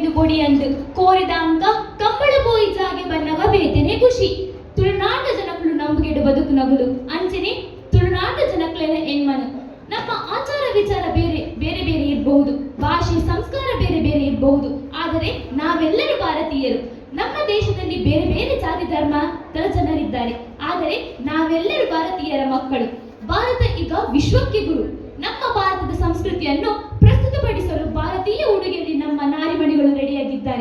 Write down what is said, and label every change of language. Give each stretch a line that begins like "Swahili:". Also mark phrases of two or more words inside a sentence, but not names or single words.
Tulu: ಅಂದು ಕೋರಿದ ಅಂಕ ಕಂಬಳ ಬೋಯಿ ಜಾಗೆ ಬನ್ನಗ ಬೇತೆನೆ ಖುಷಿ ತುಳುನಾಡ ಜನಕುಲು ನಂಬುಗೆಡು ಬದುಕು ನಗುಲು ಅಂಚನೆ ತುಳುನಾಡ ಜನಕ್ಲೆನ ಎನ್ಮನು
Kannada: ನಮ್ಮ ಆಚಾರ ವಿಚಾರ ಬೇರೆ ಬೇರೆ ಬೇರೆ ಇರಬಹುದು, ಭಾಷೆ ಸಂಸ್ಕಾರ ಬೇರೆ ಬೇರೆ ಇರಬಹುದು, ಆದರೆ ನಾವೆಲ್ಲರೂ ಭಾರತೀಯರು. ನಮ್ಮ ದೇಶದಲ್ಲಿ ಬೇರೆ ಬೇರೆ ಜಾತಿ ಧರ್ಮದ ಜನರಿದ್ದಾರೆ, ಆದರೆ ನಾವೆಲ್ಲರೂ ಭಾರತೀಯರ ಮಕ್ಕಳು. ಭಾರತ ಈಗ ವಿಶ್ವಕ್ಕೆ ಗುರು. ನಮ್ಮ ಭಾರತದ ಸಂಸ್ಕೃತಿಯನ್ನು ಪ್ರಸ್ತುತಪಡಿಸಲು ಭಾರತೀಯ ಉಡುಗೆಯಲ್ಲಿ ನಮ್ಮ ನಾರಿಮಣಿಗಳು ರೆಡಿಯಾಗಿದ್ದಾರೆ.